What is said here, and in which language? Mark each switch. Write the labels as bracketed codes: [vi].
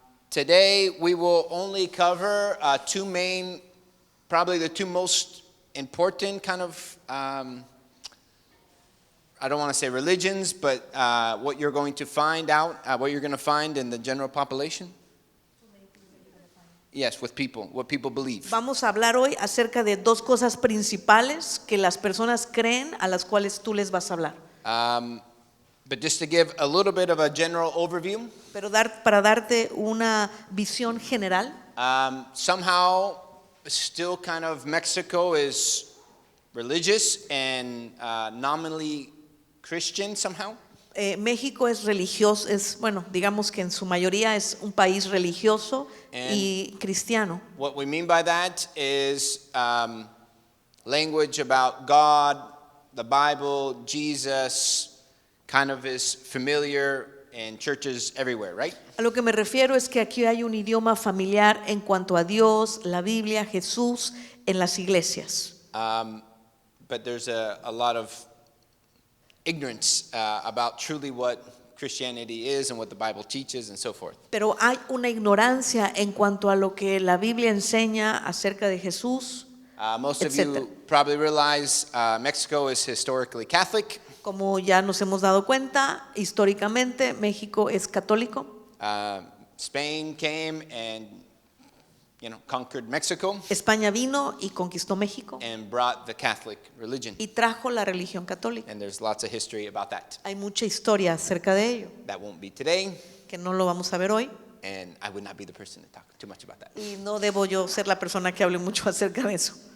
[en] Today we will only cover two main, probably the two most important kind of, I don't want to say religions, but what you're going to find out, what you're going to find in the general population. Yes, with people, what people believe. [es] Vamos a hablar hoy acerca de dos cosas principales que las personas creen, a las cuales tú les vas a hablar. [en] But just to give a little bit of a general overview, [es] Pero para darte una visión general, [en] somehow still kind of Mexico is religious and nominally Christian somehow. [es] México es religioso, bueno, digamos que en su mayoría es un país religioso y cristiano. [en] What we mean by that is language about God, the Bible, Jesus, kind of is familiar in churches everywhere, right? [es] A lo que me refiero es que aquí hay un idioma familiar en cuanto a Dios, la Biblia, Jesús en las iglesias. [en] But there's a lot of ignorance about truly what Christianity is and what the Bible teaches and so forth. [es] Pero hay una ignorancia en cuanto a lo que la Biblia enseña acerca de Jesús. [en] Most of [es] Etcétera. [en] you probably realize Mexico is historically Catholic. [es] Como ya nos hemos dado cuenta, históricamente México es católico. [en] Spain came and conquered Mexico [es] España vino y conquistó México [en] and brought the Catholic religion. [es] y trajo la religión católica. [en] And there's lots of history about that. [es] Hay mucha historia acerca de ello, [en] That won't be today, [es] que no lo vamos a ver hoy. [en] and I would not be the person to talk too much about that. [es] Y no debo yo ser la persona que hable mucho acerca de eso.